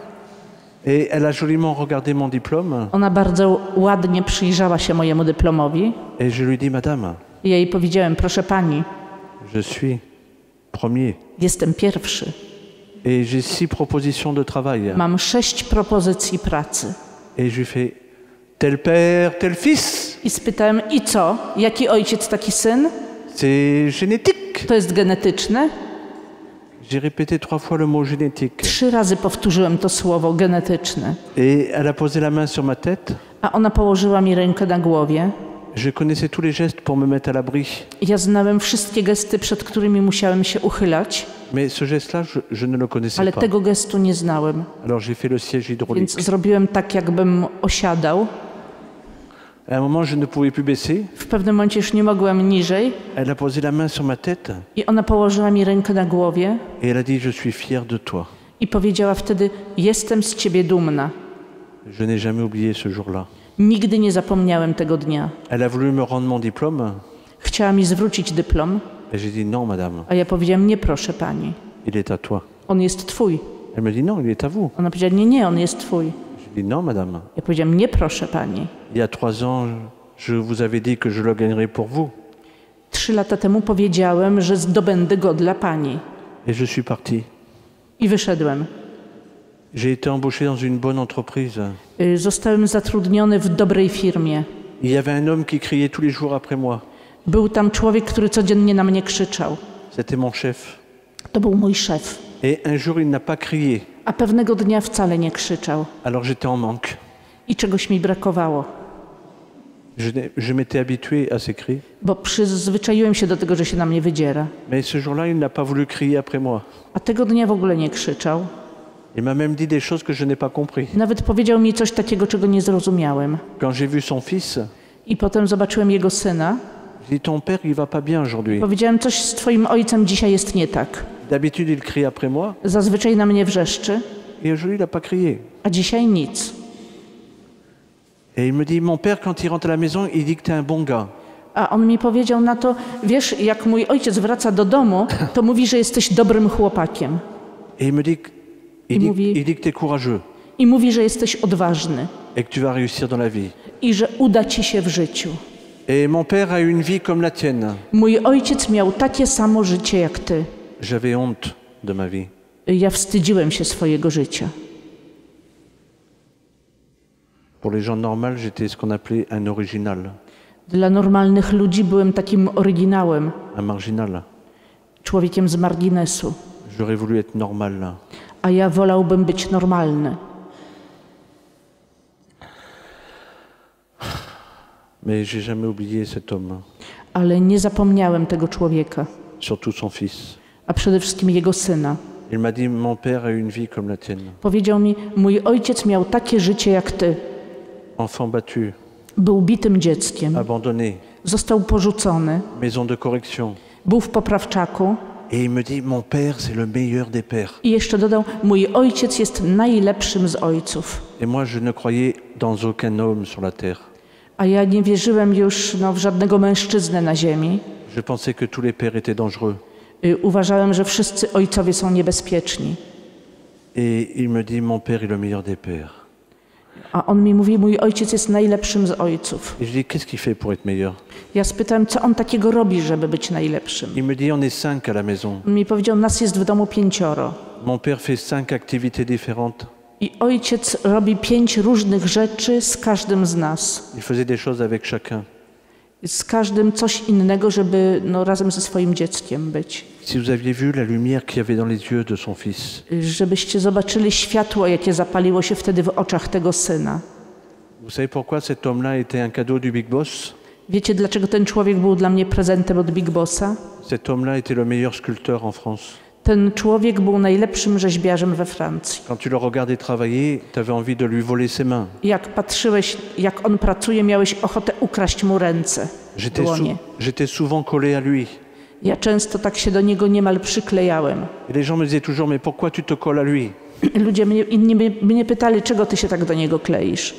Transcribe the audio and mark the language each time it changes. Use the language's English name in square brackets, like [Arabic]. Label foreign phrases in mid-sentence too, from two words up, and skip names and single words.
[French] Et elle a joliment regardé mon diplôme. [Polish] Ona bardzo ładnie przyjrzała się mojemu dyplomowi. [French] Et je lui ai dit, madame, [Polish] I ja jej powiedziałem, proszę pani, [French] je suis premier. [Polish] jestem pierwszy. [French] Et j'ai 6 propositions de travail. [Polish] Mam 6 propozycji pracy. [French] Et je lui ai fait, tel père, tel fils. [Polish] I spytałem, i co? Jaki ojciec, taki syn? [French] C'est génétique. [Polish] To jest genetyczne? [French] J'ai répété 3 fois le mot génétique. [Polish] 3 razy powtórzyłem to słowo genetyczne. [French] Et elle a posé la main sur ma tête. [Polish] A ona położyła mi rękę na głowie. [French] Je connaissais tous les gestes pour me mettre à l'abri. [Polish] Ja znałem wszystkie gesty, przed którymi musiałem się uchylać, [French] Mais ce geste-là, je ne le connaissais [Polish] ale [French] pas. [Polish] tego gestu nie znałem. [French] Alors j'ai fait le siège hydraulique. [Polish] Więc zrobiłem tak, jakbym osiadał. [French] À un moment, je ne pouvais plus baisser. [Polish] W pewnym momencie już nie mogłem niżej [French] Elle a posé la main sur ma tête [Polish] i ona położyła mi rękę na głowie [French] et elle a dit, je suis fière de toi. [Polish] i powiedziała wtedy, jestem z ciebie dumna. [French] Je n'ai jamais oublié ce jour-là. [Polish] Nigdy nie zapomniałem tego dnia. [French] Elle a voulu me rendre mon diplôme [Polish] Chciała mi zwrócić dyplom, [French] et j'ai dit, non, madame, [Polish] a ja powiedziałem, nie proszę pani, [French] il est à toi. [Polish] on jest twój. [French] Elle me dit, non, il est à vous. [Polish] Ona powiedziała, nie, on jest twój. [French] J'ai dit, non, madame, [Polish] Ja powiedziałem, nie proszę pani. [French] il y a 3 ans, je vous avais dit que je le gagnerais pour vous. [Polish] 3 lata temu powiedziałem, że zdobędę go dla pani. [French] Et je suis parti. [Polish] I wyszedłem. [French] J'ai été embauché dans une bonne entreprise. [Polish] Zostałem zatrudniony w dobrej firmie. [French] Il y avait un homme qui criait tous les jours après moi. [Polish] Był tam człowiek, który codziennie na mnie krzyczał. [French] C'était mon chef. [Polish] To był mój szef. [French] Et un jour, il n'a pas crié. [Polish] A pewnego dnia wcale nie krzyczał. [French] Alors j'étais en manque. [Polish] I czegoś mi brakowało. [French] Je m'étais habitué à ces cris. [Polish] Bo przyzwyczaiłem się do tego, że się na mnie wydziera. [French] Mais ce jour-là, il n'a pas voulu crier après moi. [Polish] A tego dnia w ogóle nie krzyczał. [French] Il m'a même dit des choses que je n'ai pas compris. [Polish] Nawet powiedział mi coś takiego, czego nie zrozumiałem. [French] Quand j'ai vu son fils, [Polish] I potem zobaczyłem jego syna. [French] j'ai dit, ton père, il va pas bien aujourd'hui. [Polish] Powiedziałem, coś z twoim ojcem dzisiaj jest nie tak. [French] D'habitude, il crie après moi. [Polish] Zazwyczaj na mnie wrzeszczy, [French] Et aujourd'hui, il n'a pas crié. [Polish] a dzisiaj nic. [French] Et il me dit, mon père, quand il rentre à la maison, il dit que tu es un bon gars. [Polish] A on mi powiedział na to, wiesz, jak mój ojciec wraca do domu, to mówi, że jesteś dobrym chłopakiem. [French] Et il me dit, il dit que tu es courageux [Polish] I mówi, że jesteś odważny [French] et que tu vas réussir dans la vie. [Polish] i że uda ci się w życiu. [French] Et mon père a eu une vie comme la tienne. [Polish] Mój ojciec miał takie samo życie jak ty. [French] J'avais honte de ma vie. [Polish] Ja wstydziłem się swojego życia. [French] Pour les gens normaux, j'étais ce qu'on appelait un original, [Polish] Dla normalnych ludzi byłem takim oryginałem, [French] un marginal. [Polish] człowiekiem z marginesu, [French] J'aurais voulu être normal. [Polish] a ja wolałbym być normalny. [French] Mais j'ai jamais oublié cet homme, [Polish] Ale nie zapomniałem tego człowieka, [French] surtout son fils. [Polish] a przede wszystkim jego syna. [French] Il m'a dit, mon père a eu une vie comme la tienne. [Polish] Powiedział mi, mój ojciec miał takie życie jak ty. [French] Enfant battu, [Polish] Był bitym dzieckiem, [French] abandonné, [Polish] został porzucony, [French] maison de correction. [Polish] był w poprawczaku [French] Et il me dit, mon père, c'est le meilleur des pères. [Polish] i jeszcze dodał, mój ojciec jest najlepszym z ojców. [French] Et moi, je ne croyais dans aucun homme sur la terre. [Polish] A ja nie wierzyłem już w żadnego mężczyznę na ziemi. [French] Je pensais que tous les pères étaient dangereux. [Polish] Uważałem, że wszyscy ojcowie są niebezpieczni. [French] Et il me dit, mon père est le meilleur des pères. [Polish] A on mi mówi, mój ojciec jest najlepszym z ojców. [French] Et je dis, qu'est-ce qu'il fait pour être meilleur? [Polish] Ja spytałem, co on takiego robi, żeby być najlepszym. [French] Il me dit, on est 5 à la maison. [Polish] On mi powiedział, nas jest w domu 5. [French] Mon père fait 5 activités différentes. [Polish] I ojciec robi 5 różnych rzeczy z każdym z nas. [French] Il faisait des choses avec chacun. [Polish] Z każdym coś innego, żeby razem ze swoim dzieckiem być. [French] Si vous aviez vu la lumière qu'il y avait dans les yeux de son fils, [Polish] żebyście zobaczyli światło, jakie zapaliło się wtedy w oczach tego syna. [French] vous savez pourquoi cet homme-là était un cadeau du Big Boss? [Polish] Wiecie, dlaczego ten człowiek był dla mnie prezentem od Big Bossa? [French] Cet homme-là était le meilleur sculpteur en France. [Polish] Ten człowiek był najlepszym rzeźbiarzem we Francji. [French] Quand tu le regardais travailler, tu avais envie de lui voler ses mains. [Polish] Jak patrzyłeś, jak on pracuje, miałeś ochotę ukraść mu ręce, dłonie. [French] J'étais souvent collé à lui. [Polish] Ja często tak się do niego niemal przyklejałem. [French] Et les gens me disaient toujours, mais pourquoi tu te colles à lui? [Polish] Ludzie inni mnie pytali, czego ty się tak do niego kleisz.